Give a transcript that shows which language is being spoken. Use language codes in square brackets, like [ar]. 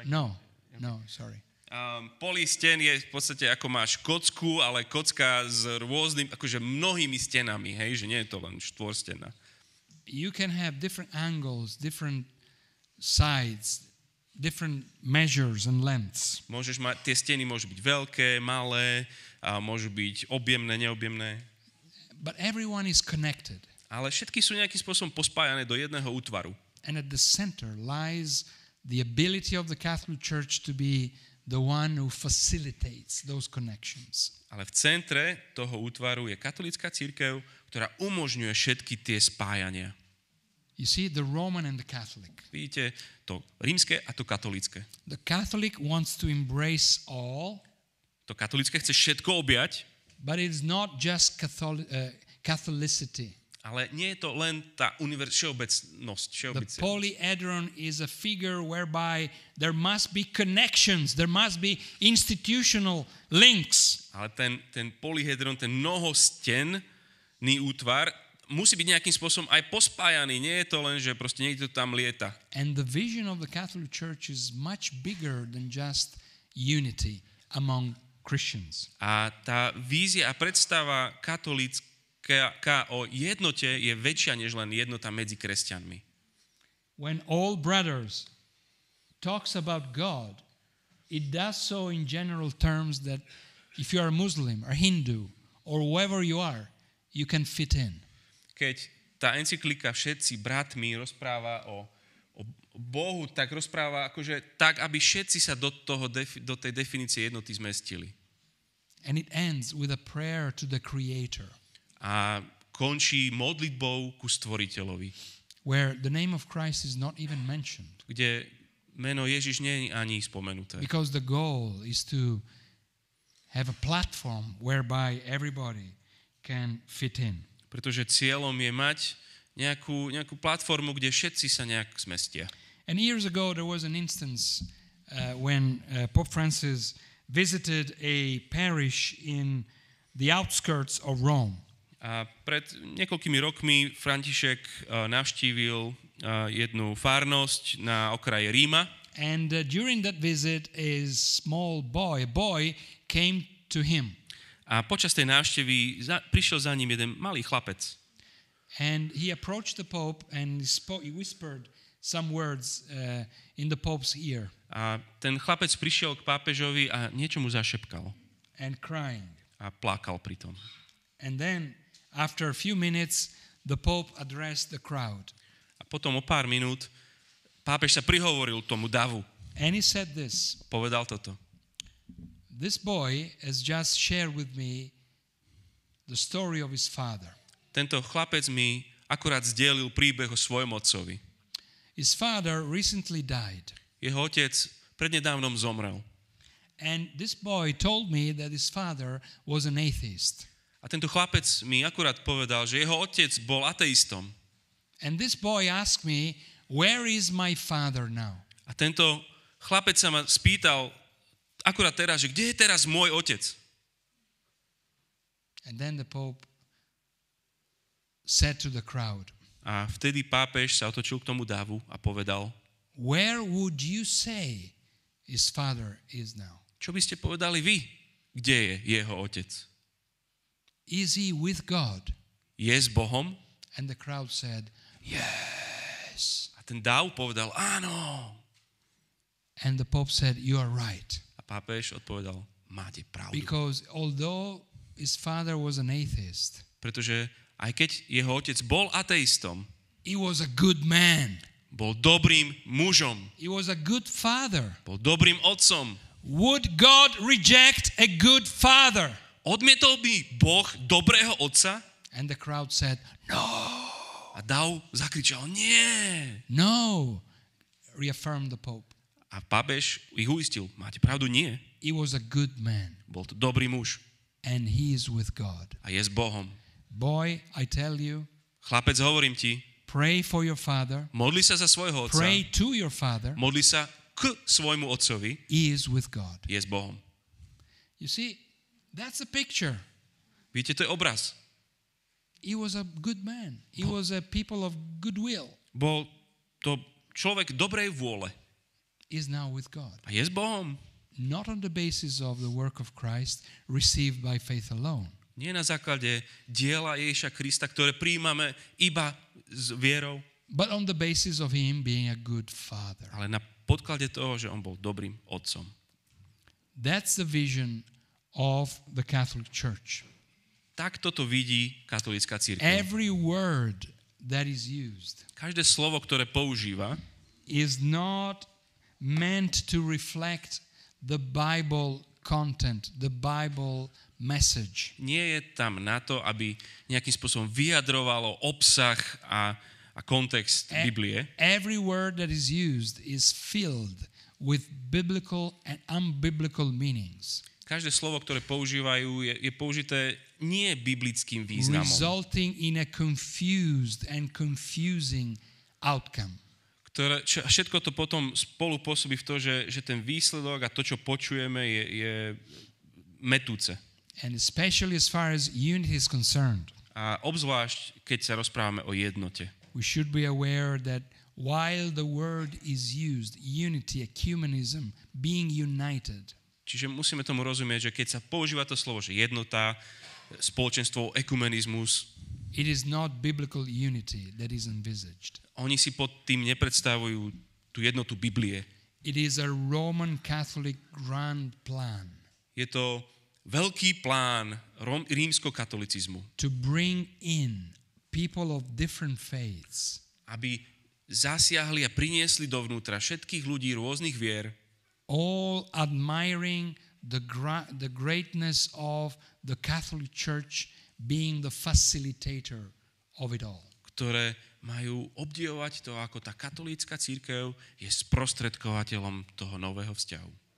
[en] No, sorry. [sk] Polystien je v podstate ako máš kocku, ale kocka s rôznym, akože mnohými stenami, hej, že nie je to len štvorstená. [en] You can have different angles, different sides, different measures and lengths. [sk] Môžeš mať, tie steny môžu byť veľké, malé, a môžu byť objemné, neobjemné. [en] But everyone is connected. [sk] Ale všetky sú nejakým spôsobom pospájané do jedného útvaru. [en] And at the center lies the ability of the Catholic Church to be the one who facilitates those connections. [sk] Ale v centre toho útvaru je katolícka cirkev, ktorá umožňuje všetky tie spájania. [en] You see, the Roman and the Catholic. [sk] Vidíte, to rímske a to katolícke. [en] The Catholic wants to embrace all. [sk] To katolícke chce všetko objať, [en] But it's not just Catholicity. [sk] Ale nie je to len tá všeobecnosť. [en] The polyhedron is a figure whereby there must be connections, there must be institutional links. [sk] Ale ten polyhedron, ten mnohostenný útvar, musí byť nejakým spôsobom aj pospájaný. Nie je to len, že proste niekto tam lieta. [en] And the vision of the Catholic Church is much bigger than just unity among Christians. [sk] A tá vízia a predstava katolícka o jednote je väčšia než len jednota medzi kresťanmi. [en] When all brothers talks about God, it does so in general terms that if you are a Muslim or Hindu or whoever you are, you can fit in. [sk] Keď tá encyklika Všetci bratmi rozpráva o Bohu, tak rozpráva akože tak, aby všetci sa do tej definície jednoty zmestili. [en] And it ends with a prayer to the Creator. [sk] A končí modlitbou ku Stvoriteľovi. [en] Where the name of Christ is not even mentioned. [sk] Kde meno Ježiš nie je ani spomenuté. [en] Because the goal is to have a platform whereby everybody can fit in. [sk] Pretože cieľom je mať nejakú platformu, kde všetci sa nejak zmestia. [en] And years ago there was an instance when Pope Francis visited a parish in the outskirts of Rome. [sk] A pred niekoľkými rokmi František navštívil jednu farnosť na okraji Ríma. [en] And during that visit a boy came to him. [sk] A počas tej návštevy prišiel za ním jeden malý chlapec. [en] And he approached the Pope and he whispered some words in the Pope's ear. [sk] A ten chlapec prišiel k pápežovi a niečo mu zašepkal. [en] And crying. [sk] A plakal pritom. [en] And then after a few minutes the Pope addressed the crowd. [sk] A potom o pár minút pápež sa prihovoril tomu davu. [en] And he said this. [sk] Povedal toto. [en] This boy has just shared with me the story of his father. [sk] Tento chlapec mi akurát zdieľil príbeh o svojom otcovi. [en] His father recently died. [sk] Jeho otec prednedávnom zomrel. [en] And this boy told me that his father was an atheist. [sk] A tento chlapec mi akurát povedal, že jeho otec bol ateistom. [en] And this boy asked me, where is my father now? [sk] A tento chlapec sa ma spýtal akurát teraz, že kde je teraz môj otec? [en] And then the Pope said to the crowd. [sk] A vtedy pápež sa otočil k tomu davu a povedal, [en] where would you say his father is now? [sk] Čo by ste povedali vy? Kde je jeho otec? [en] Is he with God? [sk] Je s Bohom? [en] And the crowd said, yes. [sk] A ten dáv povedal, áno. [en] And the Pope said, you are right. [sk] A pápež odpovedal, máte pravdu. [en] Because although his father was an atheist, [sk] pretože aj keď jeho otec bol ateistom, [en] he was a good man. [sk] Bol dobrým mužom. [en] He was a good father. [sk] Bol dobrým otcom. [en] Would God reject a good father? [sk] Odmietol by Boh dobrého otca? [en] And the crowd said, no. [sk] A dáv zakričal, nie. [en] No, reaffirmed the Pope. [sk] A pápež ich uistil, máte pravdu, nie. [en] He was a good man. [sk] Bol to dobrý muž. [en] And he is with God. [sk] A je s Bohom. [en] Boy, I tell you, [sk] chlapec, hovorím ti, [en] pray for your father. [sk] Modli sa za svojho otca. [en] Pray to your father. [sk] Modli sa k svojmu otcovi. [en] He is with God. [sk] Je s Bohom. [en] You see, that's a picture. [sk] Vidíte, to je obraz. [en] He was a good man. He was a people of goodwill. [sk] Bol to človek dobrej vôle. [en] Is now with God. [sk] A je s Bohom. [en] Not on the basis of the work of Christ received by faith alone. [sk] Nie na základe diela Ježiša Krista, ktoré prijímame iba s vierou. [en] But on the basis of him being a good father. [sk] Ale na podklade toho, že on bol dobrým otcom. [en] That's the vision of the Catholic Church. [sk] Tak toto vidí katolícka cirkev. [en] Every word that is used. [sk] Každé slovo, ktoré používa, [en] is not meant to reflect the Bible content, the Bible message. [sk] Nie je tam na to, aby nejakým spôsobom vyjadrovalo obsah a kontext Biblie. [en] Every word that is used is filled with biblical and unbiblical meanings. [sk] každé slovo, ktoré používajú, je použité nie biblickým významom. [en] resulting in a confused and confusing outcome. [sk] Všetko to potom spolu pôsobí v to, že ten výsledok a to, čo počujeme, je metúce. [en] And especially as far as unity is concerned, [sk] A obzvlášť, keď sa rozprávame o jednote. [en] we should be aware that while the word is used, unity, ecumenism, being united, [sk] Čiže musíme tomu rozumieť, že keď sa používa to slovo, že jednota, spoločenstvo, ekumenizmus, [en] it is not biblical unity that is envisaged. [sk] oni si pod tým nepredstavujú tú jednotu Biblie. [en] It is a Roman Catholic grand plan [sk] Je to veľký plán rímskokatolicizmu, [en] to bring in people of different faiths, [sk] aby zasiahli a priniesli dovnútra všetkých ľudí rôznych vier, [en] all admiring the greatness of the Catholic Church being the facilitator of it all. [sk] ktoré majú obdivovať to, ako tá katolícka cirkev je sprostredkovateľom toho nového vzťahu.